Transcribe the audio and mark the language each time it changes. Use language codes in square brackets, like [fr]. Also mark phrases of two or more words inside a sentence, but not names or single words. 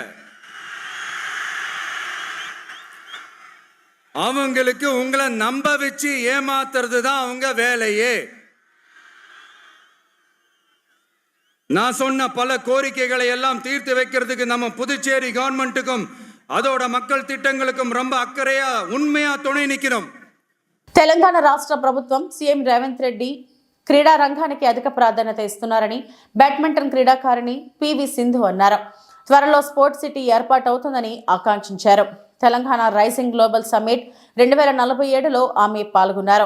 [ta] அவங்களுக்கு உங்களை நம்ப வச்சு ஏமாத்துறது தான் அவங்க வேலையே. நான் சொன்ன பல கோரிக்கைகளை எல்லாம் தீர்த்து வைக்கிறதுக்கு நம்ம புதுச்சேரி கவர்மெண்ட்டுக்கும் அதோட மக்கள் திட்டங்களுக்கும் ரொம்ப அக்கறையா உண்மையா துணை நிற்கிறோம். [te] తెలంగాణ రాష్ట్ర ప్రభుత్వం సీఎం రేవంత్ రెడ్డి క్రీడా రంగానికి అధిక ప్రాధాన్యత ఇస్తున్నారని బ్యాడ్మింటన్ క్రీడాకారిణి పివి సింధు అన్నారు. త్వరలో [en] sports city [te] ఏర్పాటవుతుందని ఆకాంక్షించారు. తెలంగాణ రైజింగ్ గ్లోబల్ సమ్మిట్ 2047లో ఆమె పాల్గొన్నారు.